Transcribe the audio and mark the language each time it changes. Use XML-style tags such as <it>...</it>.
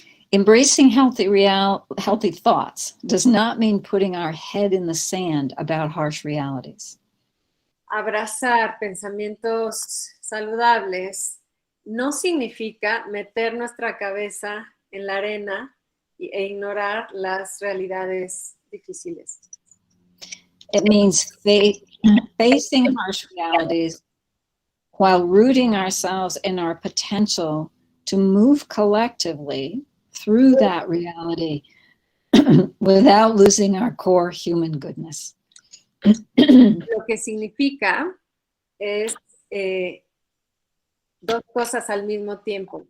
<en>Embracing healthy thoughts does not mean putting our head in the sand about harsh realities.</en> <es>Abrazar pensamientos saludables no significa meter nuestra cabeza en la arena e ignorar las realidades difíciles.</es> <en>It means facing harsh realities while rooting ourselves in our potential to move collectively through that reality without losing our core human goodness.</en> <es>Lo que significa es dos cosas al mismo tiempo.</es>